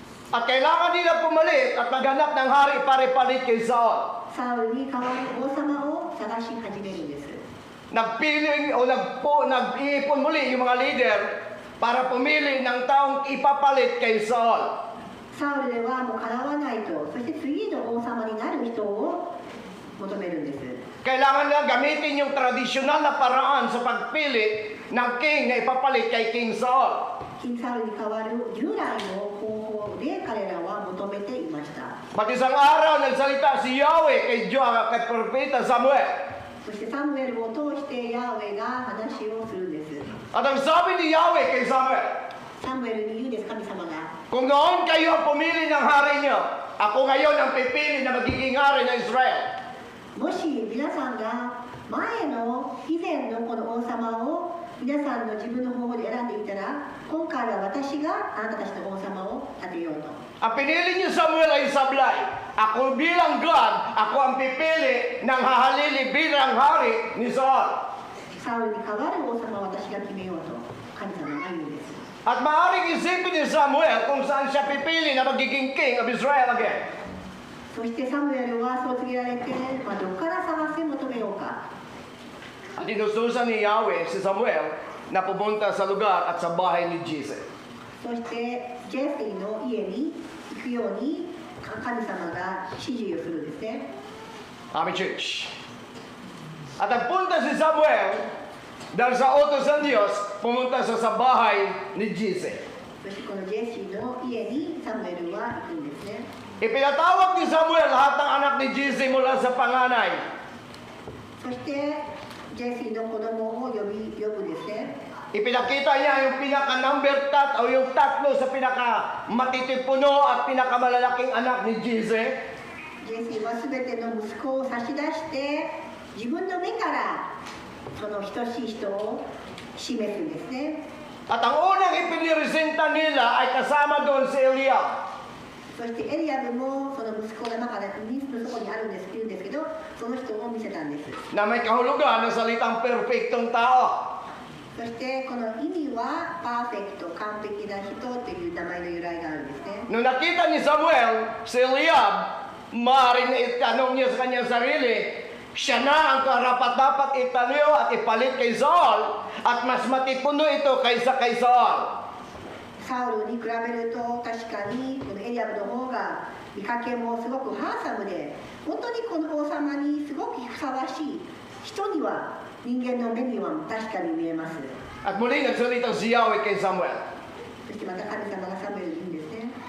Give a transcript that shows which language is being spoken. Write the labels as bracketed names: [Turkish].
[Filipino] At kailangan nila pumalit at maghanap ng hari pare-palit kay Saul. [Japanese] サウルに代わる王様を探し始めるんです。 [Filipino] Nagpili o nag-iipon muli yung mga leader para pumili ng taong ipapalit kay Saul. [Japanese] サウルではもうかなわないと、そして次の王様になる人を求めるんです。 [Filipino] Kailangan nila gamitin yung tradisyonal na paraan sa pagpili ng king na ipapalit kay King Saul. [Japanese] キングサウルに代わる従来の方法で彼らは求めていました。 [Filipino] At isang araw nagsalita si Yahweh kay Propeta Samuel. [Japanese] そしてサムエルを通してヤウェが話をするんです。 [Filipino] At ang sabi ni Yahweh kay Samuel, [Japanese] サムエルに言うんです、神様が。 [Filipino] kung noon kayo ang pumili ng hari niyo, ako ngayon ang pipili na magiging hari ng Israel. [Japanese] もし皆さんが以前のこの王様を皆さんの自分の方法で選んでいたら、今回は私があなたたちの王様を立てようと。 [Filipino] Ang pinili niyo Samuel ay sablay. Ako bilang God, ako ang pipili ng hahalili bilang hari ni Saul. [Japanese] サウルに代わる王様を私が決めようと神様が言うんです。 [Filipino] At maaaring isipin ni Samuel kung saan siya pipili na magiging [English] king of Israel again. [Japanese] そしてサムエルはそう告げられて、どこから探せ求めようか。 [Filipino] At inutusan ni Yahweh si Samuel na pumunta sa lugar at sa bahay ni Jesse. [Japanese] そしてジェスティの家に行くように神様が指示をするんですね。 [English] Amen, church. [Filipino] At nagpunta si Samuel dahil sa utos ng Diyos, pumunta siya sa bahay ni Jesse. [Japanese] そしてこのジェシーの家にサムエルは行くんですね。 [Filipino] Ipinatawag ni Samuel lahat ng anak ni Jesse mula sa panganay. [Japanese] そしてジェシーの子供を呼ぶですね。 [Filipino] Ipinakita niya yung pinaka-number o yung tatlo sa pinaka-matitipuno at pinakamalalaking anak ni Jesse. [Japanese] ジェシーはすべての息子を差し出して自分の目からその等しい人を示すんですね。 [Filipino] At ang unang ipiniresenta nila ay kasama doon si Eliab. [Japanese] そしてエリアブもその息子の中でそこにあるんです言うんですけど、その人を見せたんです。 [Filipino] Na may kahulugan ng salitang perfectong tao. [Japanese] そしてこの意味はパーフェクト、完璧な人という名前の由来があるんですね。 [Filipino] Nung nakita ni Samuel si Eliab, maaaring itanong niya sa kanyang sarili, siya na ang karapat-dapat italiw at ipalit kay Saul at mas matipuno ito kaysa kay Saul. [Japanese] サウルに比べると確かにこのエリアブの方が見かけもすごくハンサムで、本当にこの王様にすごくふさわしい人には人間の目には確かに見えます。 [Filipino] At muli nagsalita si Yahweh kay Samuel. [Japanese] そしてまた神様がサムエルに言うんですね。